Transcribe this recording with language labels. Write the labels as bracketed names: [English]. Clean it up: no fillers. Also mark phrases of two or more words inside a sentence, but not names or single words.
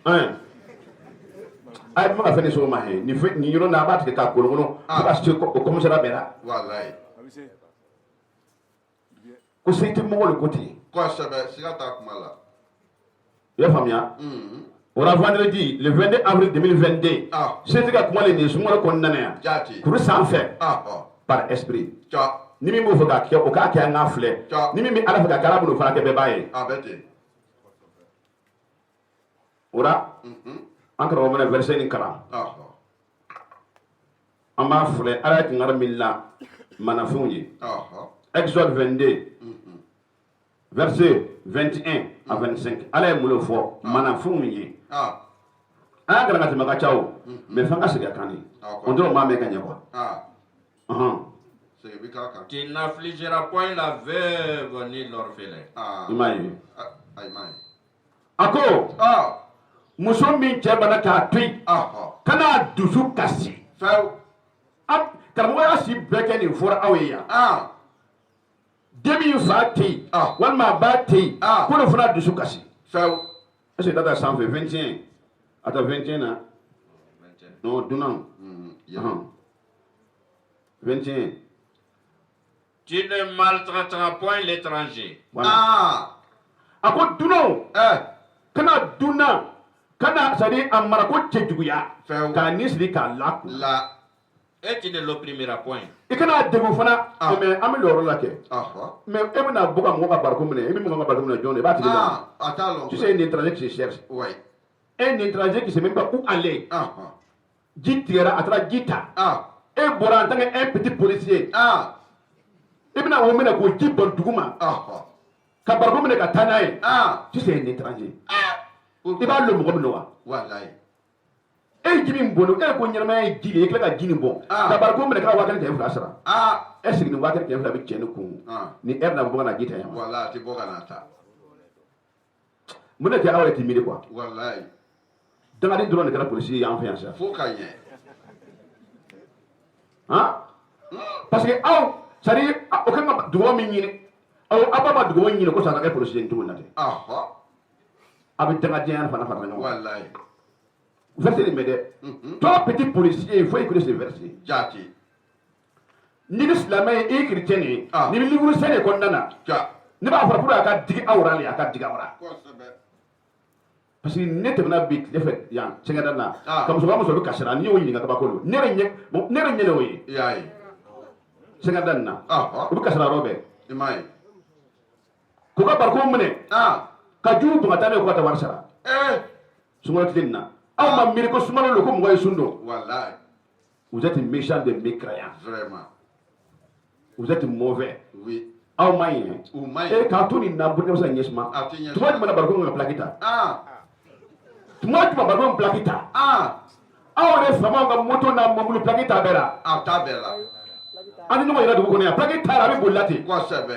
[Bambara] a ye fɛn ka fɛn de sɔrɔ ma he nin yɔrɔ na a b'a tigɛ k'a kolokolo fo ka se o commissariat bɛɛ la ko se tɛ mɔgɔ de ko ten kosɛbɛ siga t'a kuma la i y'a faamuya o la [French] vendredi le 22 avril 2022 [Bambara] se tɛ ka kuma le nin ye sunkalo kɔnɔna na yan kuru sanfɛ [French] par esprit [Bambara] ni min b'o fɛ k'a kɛ o k'a kɛ an k'a filɛ ni min bɛ ala fɛ ka kɛ ala b'o fana kɛ bɛɛ b'a ye o la an karamɔgɔ mana verset nin kalan an b'a filɛ ala ye kinkari min la manafɛnw ye Exode 22 [French] verset 21 à 25 [Bambara] ala ye mun fɔ manafɛnw ye an y'a kalan ka tɛmɛ ka ca o mais f'an ka segin a kan de o dɔrɔn maa mɛn ka ɲɛ quoi [French] Tu n'affligeras point la veuve ni l'orphelin. [Bambara] I m'a ye a ko muso min cɛ bana k'a to yen kana dusu kasi karamɔgɔ y'a si bɛɛ kɛ nin fɔra aw ye yan den min fa tɛ yen walima a ba tɛ yen ko ne fana dusu kasi [French] Feu. Est-ce que t'as 121? Attends, 21 là? Non, Dunan. 21. Tu ne maltraiteras point l'étranger. Voilà. Ah. [Bambara] A ko Dunan. Kana Dunan. Kana sadi amara ko cɛjuguya. [French] Feu. [Bambara] K'a ni siri k'a laku. La. [French] Et tu ne l'opprimeras point. [Bambara] I kana degun fana. Ah. Mais an bɛ le yɔrɔ la kɛ. Ah. Mais e bɛna bɔ ka mɔgɔ ka bariko minɛ. E bɛ mɔgɔ ka bariko minɛ jɔn de? I b'a tigi dɔn. [French] Ah. Attends. Tu sais, un étranger qui se cherche. Oui. Un étranger qui ne sait même pas où aller. Ah. [Bambara] Ji tigɛra a taara ji ta. Ah. E bɔra [French] en tant qu'un petit policier. Ah. [Bambara] I bɛna o minɛ k'o ji bɔn dugu ma. Ah. Ka bariko minɛ ka taa n'a ye. Ah. [French] Tu sais, un étranger. Pourquoi? [Bambara] I b'a lo mɔgɔ min wa? [Arabic] Wallahi. [Bambara] E ye ji min bɔn e ko ɲɛnamaya ye ji de ye i tila ka ji nin bɔn. Ka bariko minɛ k'a 1000 sara. Ah. [French] Est ce que [Bambara] nin 1000 bɛ cɛ ni kun? Ni heure na bɔ ka na ji ta yan wa? Wallahi ti bɔ ka na ta. Mun de kɛ aw yɛrɛ t'i miiri quoi? [Arabic] Wallahi. [Bambara] Dangaden dɔrɔn de kɛra policier ye an fɛ yan sa. Fo ka ɲɛ. Han? [French] Parce que [Bambara] aw [French] c'est à dire [Bambara] o kan ka dugawu min ɲini aw ba ma dugawu ɲini ko sa ka kɛ policier cogo na ten. Ah. A bɛ dangadenya fana fara ɲɔgɔn kan. [Arabic] Wallahi. [Bambara] Verset nin bɛ dɛ. [French] Toi petit policier il faut écouter ce verset. [Bambara] Jati. Ni ni silamɛ ye i ye chrétien de ye. Ni bɛ [French] livre saint [Bambara] de kɔnɔna na. Ja. Ne b'a fɔ pour a ka digi aw la a ka digi aw la. Kosɛbɛ. [French] Parce que [Bambara] ne tɛmɛna bi tile fɛ yan sɛgɛda na ka musokɔrɔba muso bɛ kasira n'i y'o ɲininka kabako don ne yɛrɛ ɲɛ o ye. I y'a ye. Sɛgɛda nin na. Ah. U bɛ kasira yɔrɔ bɛɛ. I m'a ye. K'u ka bariko minɛ. Ah. Ka jugu bɔn ka taa n'a ye ko ka taa wari sara. Sunkalo tile nin na. Aw ma miiri ko sunkalo don ko mɔgɔ ye sun don. [Arabic] Wallahi. [French] Vous êtes méchants de mécréants. Vraiment. Vous êtes mauvais. Oui. [Bambara] Aw ma ɲi. U ma E ye. k'a to nin na Burkina Faso ɲɛsuma. A tɛ ɲɛ. Tuma jumɛn na bariko ka pilaki ta? Ah. Tuma jumɛn bariko pilaki ta? Ah. Aw yɛrɛ faamaw ka moto n'a mobili pilaki t'a bɛɛ la. A t'a bɛɛ la. An ni ɲɔgɔn yɛrɛ dugu kɔnɔ yan pilaki t'a la a bɛ bolila ten. Kosɛbɛ.